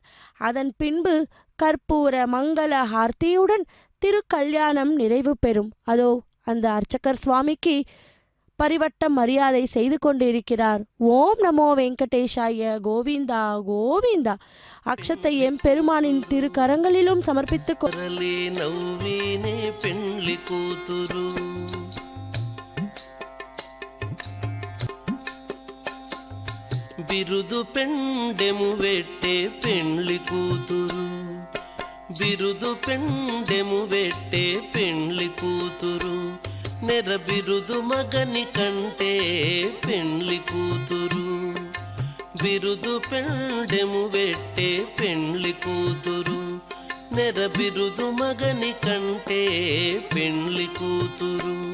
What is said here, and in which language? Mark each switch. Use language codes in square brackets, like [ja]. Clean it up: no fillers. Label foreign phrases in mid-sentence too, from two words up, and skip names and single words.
[ta] அதன் பின்பு கற்பூர மங்கள ஆர்த்தியுடன் திருக்கல்யாணம் நிறைவு பெறும். அதோ அந்த அர்ச்சகர் சுவாமிக்கு பரிவட்ட மரியாதை செய்து கொண்டிருக்கிறார். [sa] ॐ नमो वेङ्कटेशाय गोविन्दा गोविन्दा. [ta] அக்ஷத்தை பெருமானின் திருக்கரங்களிலும் சமர்ப்பித்து [te] బిరుదు పెండెము వెట్టే పెండ్లి కూతురు, బిరుదు పెండెము వెట్టే పెండ్లి కూతురు, నెర బిరుదు మగని కంటే పెండ్లి కూతురు, బిరుదు పెండెము వెట్టే పెండ్లి కూతురు, నెర బిరుదు మగని కంటే పెండ్లి కూతురు,